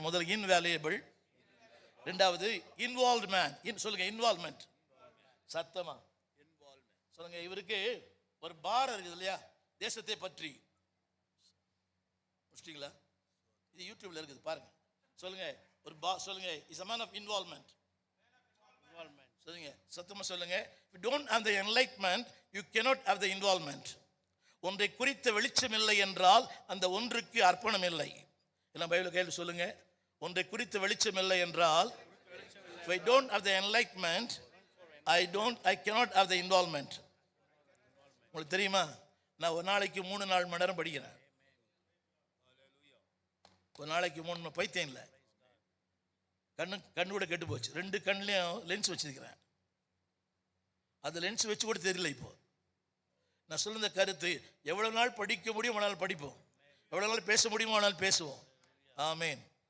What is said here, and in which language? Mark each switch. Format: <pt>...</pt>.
<ta>முதல்ல இன்வேல்யூபிள், ரெண்டாவது involved man. சொல்லுங்க இன்வால்வ்மெண்ட். சத்தமா சொல்லுங்க. இவருக்கு ஒரு பாரம் இருக்குது இல்லையா, தேசத்தை பற்றி. முடிச்சிட்டீங்களா? இது யூடியூப்ல இருக்குது பாருங்க. சொல்லுங்க ஒரு சொல்லுங்க,</ta> <en>Is a man of involvement.</en> <ta>சொல்லுங்க, சத்தமா சொல்லுங்க.</ta> <en>If you don't have the enlightenment, you cannot have the involvement.</en> <ta>ஒன்றை குறித்த வெளிச்சம் இல்லை என்றால் அந்த ஒன்றுக்கு அர்ப்பணம் இல்லை. எல்லாம் பைபிள் கையில் சொல்லுங்க. ஒன்றை குறித்த வெளிச்சம் இல்லை என்றால்,</ta> <en>if I don't have the enlightenment, I cannot have the involvement.</en> <ta>உங்களுக்கு தெரியுமா, நான் ஒரு நாளைக்கு 3-4 மணி நேரம் படிக்கிறேன். ஒரு நாளைக்கு 3 பைத்தியம் இல்லை. கண்ணு கூட கெட்டு போச்சு. 2 கண்ணுலையும் லென்ஸ் வச்சிருக்கிறேன். அது லென்ஸ் வச்சு கூட தெரியல. இப்போ நான் சொல்லுற கருத்து, எவ்வளவு நாள் படிக்க முடியும் ஆனால் படிப்போம், எவ்வளவு நாள் பேச முடியுமோ ஆனால் பேசுவோம். ஆமேன்.</ta>